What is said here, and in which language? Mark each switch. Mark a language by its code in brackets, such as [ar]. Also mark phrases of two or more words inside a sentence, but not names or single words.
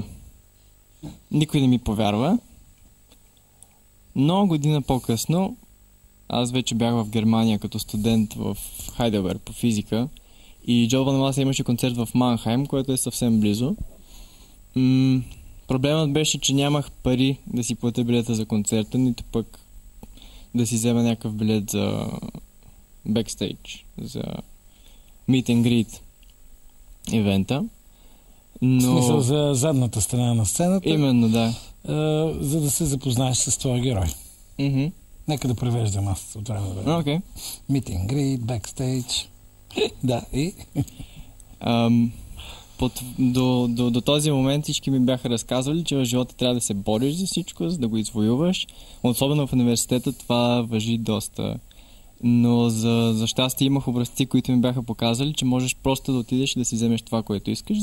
[bg] Никой не ми повярва, но година по-късно аз вече бях в Германия като студент в Хайделберг по физика и Джо Бонамаса имаше концерт в Манхайм, което е съвсем близо. Проблемът беше, че нямах пари да си платя билета за концерта, нито пък да си взема някакъв билет за бекстейдж, за [en] meet and greet [bg] ивента. Но... В смисъл за задната страна на сцената. Именно, да. За да се запознаеш с твоя герой. Mm-hmm. Нека да превеждам аз от време на време. Okay. [en] Meet and greet, backstage. [bg] Да, и... До този момент всички ми бяха разказвали, че в живота трябва да се бориш за всичко, за да го извоюваш. Особено в университета това важи доста. Но за щастие имах образци, които ми бяха показали, че можеш просто да отидеш и да си вземеш това, което искаш.